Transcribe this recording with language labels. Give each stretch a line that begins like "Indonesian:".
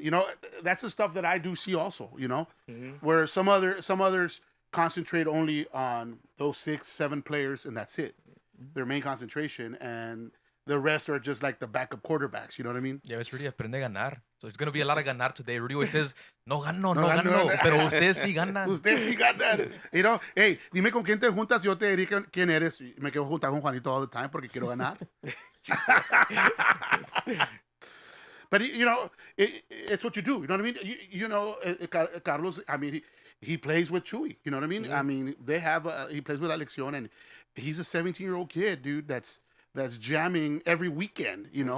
English: You know, that's the stuff that I do see also. You know, where some others concentrate only on those 6-7 players and that's it, their main concentration, and the rest are just like the backup quarterbacks. You know what I mean? Yeah, it's Rudy
Spanish: aprende a ganar.
English: So it's gonna be a lot of ganar today. Rudy always says,
Spanish: no gano, no gano, gano, no. pero ustedes sí ganan. Ustedes sí ganan.
English: You know, hey,
Spanish: dime con quién te juntas, yo te diré quién eres. Me quiero juntar con Juanito
English: all the time
Spanish: porque quiero ganar.
English: But you know, it's what you do. You know what I mean? You know, Carlos. I mean, he plays with Chewy. You know what I mean? I mean, they have he plays with Alexion, and he's a 17-year-old kid, dude. That's jamming every weekend. You know,